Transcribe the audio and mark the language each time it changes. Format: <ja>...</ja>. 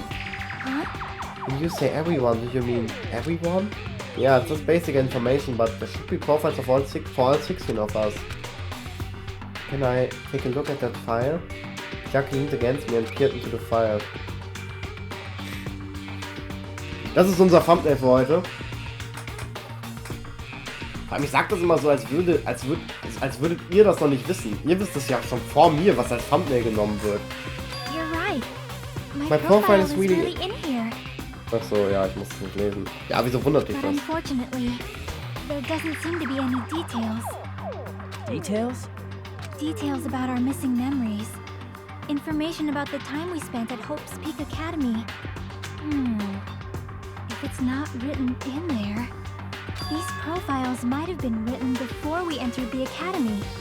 <en>Huh? When you say everyone, do you mean everyone? Yeah, it's just basic information, but there should be profiles of for all 16 of us. Can I take a look at that file? Jack leaned against me and peered into the file.</en> <de>Das ist unser Thumbnail für heute. Aber ich sag das immer so, als würdet ihr das noch nicht wissen. Ihr wisst es ja schon vor mir, was als Thumbnail genommen wird.</de> <en>You're right. My profile is really in here.</en> <de>Achso, ja, ich muss es nicht lesen. Ja, wieso wundert dich</de> <en>But</en> <de>das?</de> <en>unfortunately, there doesn't seem to be any details. Details? Details about our missing memories. Information about the time we spent at Hope's Peak Academy. If it's not written in there, these profiles might have been written before we entered the academy.</en>